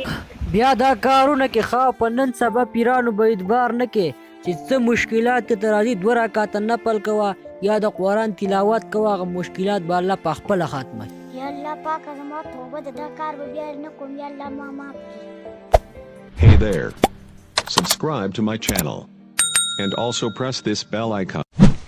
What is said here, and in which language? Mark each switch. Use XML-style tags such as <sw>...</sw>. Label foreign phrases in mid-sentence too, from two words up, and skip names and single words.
<ps>بیا دا کارونه کې ښه په نن سبا پیرانو به اعتبار نه کې چې څه مشکلات کې ته راځي 2 رکعاته نفل کوه یا د قرآن تلاوت کوه هغه مشکلات به الله په خپله ختموي یا الله پاکه زما توبه ده دا کار به بیا نه کوم یا الله ما معاف کړي</ps> <en>Hey there. Subscribe to my channel. And also press this bell icon.</en>